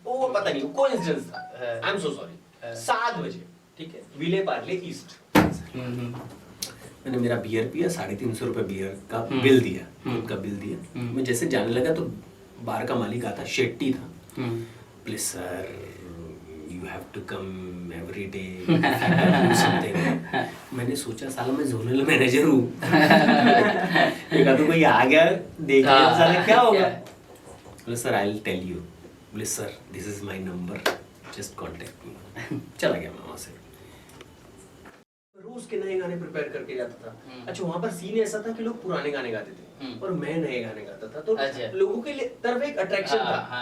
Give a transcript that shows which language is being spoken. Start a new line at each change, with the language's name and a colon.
Hindi: वो पता नहीं कोइंसिडेंस था,
English: I am so sorry.
Hindi: 7 बजे, ठीक है, विले पार्ले ईस्ट। मैंने मेरा बियर पिया, 350 रुपए बियर का बिल दिया, उनका बिल दिया। मैं जैसे जाने लगा तो बार का मालिक आता, शेट्टी था।
English: Please sir, you have to come every day, do something.
Hindi: मैंने सोचा साला मैं जोनल मैनेजर हूँ। देखा तो कोई आ गया, देख लिया साला क्या होगा। बोले sir
English: I will tell you. बोले sir this is my number, just contact me.
Hindi: चला गया मैं वहाँ से। रोज के नए गाने प्रिपेयर करके जाता था। अच्छा, वहाँ पर सीन ऐसा था कि लोग पुराने गाने गाते थे और मैं नए गाने गाता था, तो लोगों के लिए तरफ एक अट्रैक्शन था।